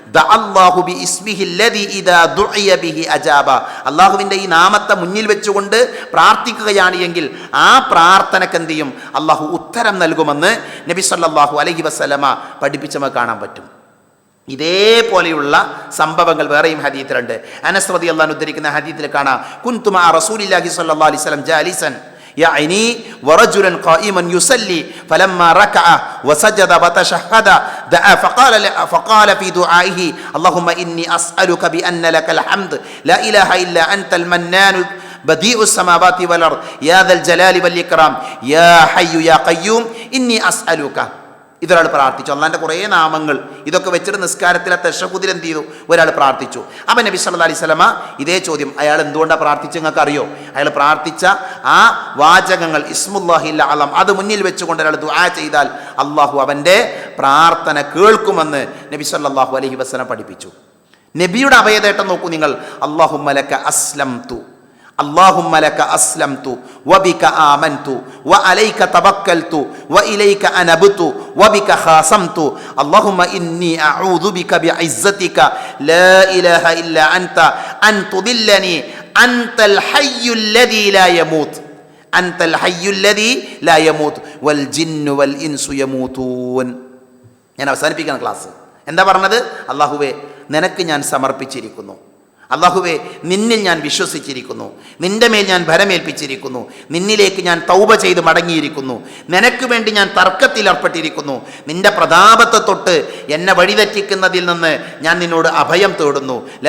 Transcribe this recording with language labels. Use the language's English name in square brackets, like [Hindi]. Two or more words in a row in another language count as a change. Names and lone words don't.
[Malayalam] അള്ളാഹുവിൻ്റെ ഈ നാമത്തെ മുന്നിൽ വെച്ചുകൊണ്ട് പ്രാർത്ഥിക്കുകയാണ് എങ്കിൽ ആ പ്രാർത്ഥനയ്ക്ക് എന്ത് ചെയ്യും? അള്ളാഹു ഉത്തരം നൽകുമെന്ന് നബി [Arabic] صلى الله عليه وسلم [Malayalam] പഠിപ്പിച്ച് നമുക്ക് കാണാൻ പറ്റും. ഇതേപോലെയുള്ള സംഭവങ്ങൾ വേറെയും ഹദീസിലുണ്ട്. [Arabic] അനസ് رضي الله عنه [Malayalam] ഉദ്ധരിക്കുന്ന ഹദീസിൽ കാണാം, [Arabic] كنت مع رسول الله صلى الله عليه وسلم جالسا يعني ورجلا قائما يصلي فلما ركع وسجد وتشهد دعا فقال في دعائه اللهم إني أسألك بأن لك الحمد لا إله إلا أنت المنان بديع السماوات والأرض يا ذا الجلال والإكرام يا حي يا قيوم إني أسألك. [Malayalam] ഇതൊരാൾ പ്രാർത്ഥിച്ചു. അള്ളാഹിൻ്റെ കുറേ നാമങ്ങൾ ഇതൊക്കെ വെച്ചിട്ട് നിസ്കാരത്തിലെ തശഹുദിൽ എന്ത് ചെയ്തു? ഒരാൾ പ്രാർത്ഥിച്ചു. അപ്പം നബി [Arabic] صلى الله عليه وسلم [Malayalam] ഇതേ ചോദ്യം, അയാൾ എന്തുകൊണ്ടാണ് പ്രാർത്ഥിച്ചു നിങ്ങൾക്ക് അറിയോ? അയാൾ പ്രാർത്ഥിച്ച ആ വാചകങ്ങൾ [Arabic] اسم الله الأعظم [Malayalam] അത് മുന്നിൽ വെച്ചുകൊണ്ട് ഒരാൾ ദുആ ചെയ്താൽ അള്ളാഹു അവൻ്റെ പ്രാർത്ഥന കേൾക്കുമെന്ന് നബി [Arabic] صلى الله عليه وسلم [Malayalam] പഠിപ്പിച്ചു. നബിയുടെ അഭയതേട്ടം നോക്കൂ നിങ്ങൾ. [Arabic] اللهم لك أسلمت اللهم لك أسلمت وبك آمنت وعليك توكلت وإليك أنبت وبك خاصمت اللهم إني أعوذ بك بعزتك لا إله إلا أنت أن تضلني أنت الحي الذي لا يموت أنت الحي الذي لا يموت والجن والإنس يموتون. [Malayalam] ഞാൻ അവസാനിപ്പിക്കുന്ന ക്ലാസ് എന്താ പറഞ്ഞത്? അല്ലാഹുവേ നിനക്ക് ഞാൻ സമർപ്പിച്ചിരിക്കുന്നു. അല്ലാഹുവേ നിന്നിൽ ഞാൻ വിശ്വസിച്ചിരിക്കുന്നു. നിന്റെ മേൽ ഞാൻ ഭരമേൽപ്പിച്ചിരിക്കുന്നു. നിന്നിലേക്ക് ഞാൻ തൗബ ചെയ്ത് മടങ്ങിയിരിക്കുന്നു. നിനക്ക് വേണ്ടി ഞാൻ തർക്കത്തിൽ ഏർപ്പെട്ടിരിക്കുന്നു. നിന്റെ പ്രതാപത്തെ തൊട്ട് എന്നെ വഴിതെറ്റിക്കുന്നതിൽ നിന്ന് ഞാൻ നിന്നോട് അഭയം തേടുന്നു.